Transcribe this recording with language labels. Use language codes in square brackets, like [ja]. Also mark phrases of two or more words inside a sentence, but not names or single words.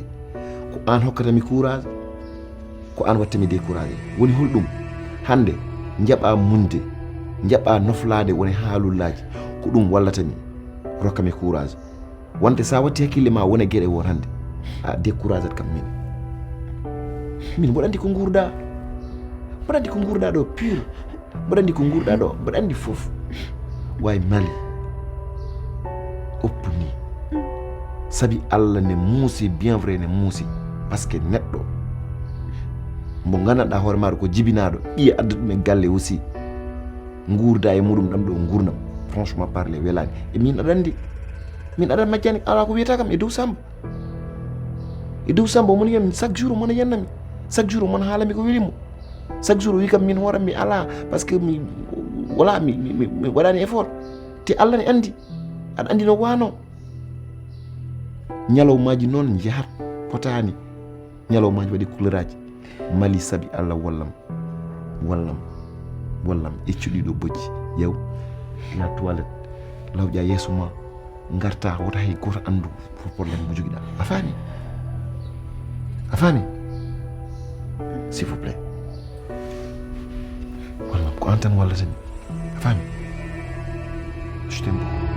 [ff] ko an hokkatami courage ko an wattami découragé woni holɗum hande jaɓa munde jaɓa noflade woni haalullaji ko ɗum wallatami rokkami courage wonde sa watti hakkille ma wona gueɗe won hande a découragé kam min mboɗo andi ko gurda ɗo pur mboɗo andi ko gurda ɗo mboɗo andi foof way Mali oppuni sabi Allah ne muusi [fr] bien vrai [ff] ne muusi [fr] par ce que [ff] neɗɗo mo gandanɗa hoore maɗo ko jibinaɗo ɓiye adda ɗum e galle aussi gurda e muɗum ɗam ɗo gurnam [fr] franchement parler [ff] welani e min aɗa andi majjani ala ko wiyata kam e dow Samba omoni yami [fr] chaque jour [ff] omona yennami [fr] chaque jour [ff] omona haalami ko welimo [fr] chaque jour [ff] o wi kam min hooram mi ala [fr] par ce que [ff] mi waɗani effort te Allah ne andi aɗa andi no wano ñalawmaji noon jahat potani ñalawmaji waɗi couleur aji Mali sabi Allah wallam eccuɗiɗo bojji yew ya toilette lawƴa yeeso ma garta wota hay goto andu pour probléme mo joguiɗa a faami [fr] s'il vous plaît [ff] wallam ko an tan wallatami a faami [fr] je t'aime beaucoup.